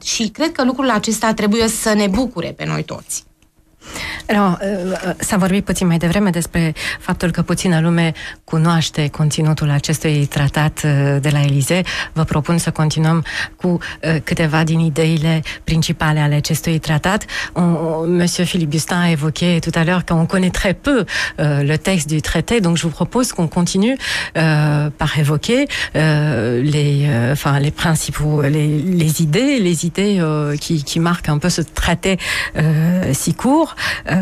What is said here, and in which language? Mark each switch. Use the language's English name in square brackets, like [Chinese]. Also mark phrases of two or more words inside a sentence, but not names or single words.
[Romanian] Și cred că lucrul acesta trebuie să ne bucure pe noi toți. S-a vorbit puțin mai devreme despre faptul că puțină lume cunoaște conținutul acestui tratat de la Élysée. Vă propun să continuăm cu câteva din ideile principale ale acestui tratat. [French] Monsieur Philippe Bustin a évoqué tout à l'heure qu'on connaît très peu le texte du traité, donc je vous propose qu'on continue par évoquer les principaux, les idées qui marquent un peu ce traité si court.